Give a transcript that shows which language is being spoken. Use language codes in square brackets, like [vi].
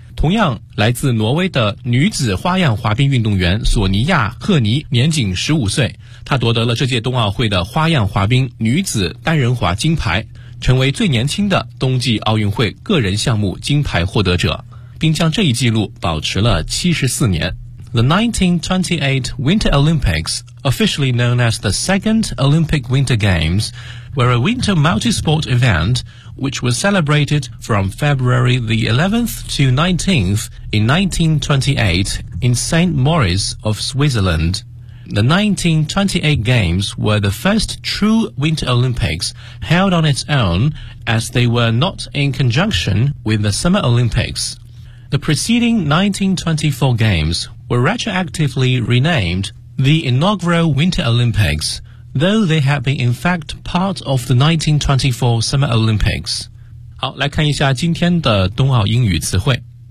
[zh] 同样来自挪威的女子花样滑冰运动员索尼亚·赫尼年仅15岁，她夺得了这届冬奥会的花样滑冰女子单人滑金牌，成为最年轻的冬季奥运会个人项目金牌获得者，并将这一纪录保持了74年。 [en] The 1928 Winter Olympics, officially known as the Second Olympic Winter Games, were a winter multi-sport event,which was celebrated from February the 11th to 19th in 1928 in St. Moritz of Switzerland. The 1928 Games were the first true Winter Olympics held on its own as they were not in conjunction with the Summer Olympics. The preceding 1924 Games were retroactively renamed the Inaugural Winter Olympics,though they have been in fact part of the 1924 Summer Olympics. [zh] 好，来看一下今天的冬奥英语词汇。